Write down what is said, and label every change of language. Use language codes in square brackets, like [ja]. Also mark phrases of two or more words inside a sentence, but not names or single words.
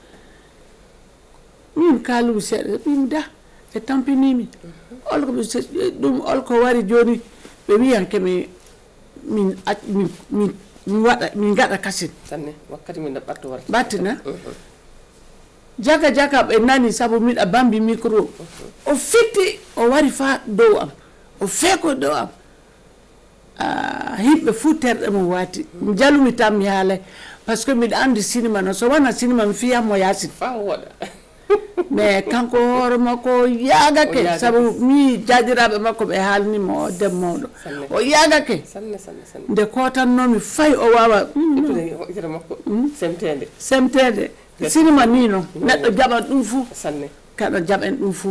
[ff] min kaalumi seeɗa ɓimi da ɓe tampinimi ɗum olko wari joni ɓe wiyanke min gaɗa kasin wakkati min ɓatto warta ɓattina jaga ɓe nani saabu miɗa bambi micro o fitti o wari fa dow am o feeko dow am himɓe fuu terɗe mo wati mi jalumi tan mi haalay [fr] par ce que [ff] miɗa andi cinéma no so wona cinéma mi fiyatmo yasin fa woɗa mais kanko hoore makko yagake saabu mi jajiraɓe makko ɓe haalnimo o deb mawɗo o yagake nde kotannomi fayi o wawa semtede cinéma ni noon neɗɗo jaɓan ɗum fuu kaɗo jaɓen ɗum fuu